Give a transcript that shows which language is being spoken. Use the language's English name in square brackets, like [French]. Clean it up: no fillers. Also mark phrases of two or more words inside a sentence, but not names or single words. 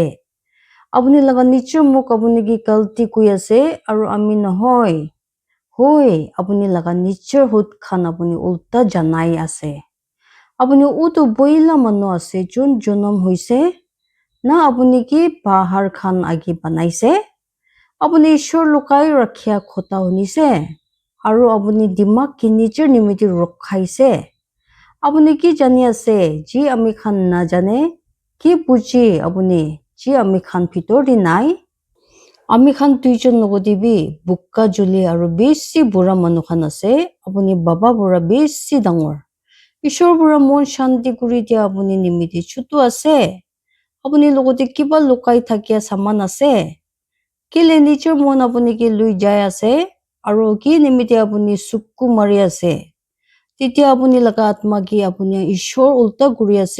[Naga Pidgin] Apuni laga nichir muk apuni ki galti kui ase. Aru ami nahoi. Hoi apuni laga nichir hut khan apuni ulta janai ase. Apuni utu boila manu ase jun jonom hoise. Na apuni ki bahar khan agi banaise. Apuni ishor lukai rakhia khota hunise. Aru apuni dimak ki nichir nimiti rokhaise. Apuni ki jani ase ji ami khan na jane. Ki buji apuni ji ami khan pitor di nai. Ami khan tuijon nogodibi bukka juli aru besi bura manu khan ase. Apuni baba bura besi dangor. Ishor bura mon shanti kuri dia apuni nimiti chutu ase. Apuni logoti kiba lukai thakia saman ase. Kile nichir mon apuni ki lui jai ase. Aru ki nimiti apuni sukku mari ase. Titya apuni laga atma ki apuni ishor ulta kuri ase.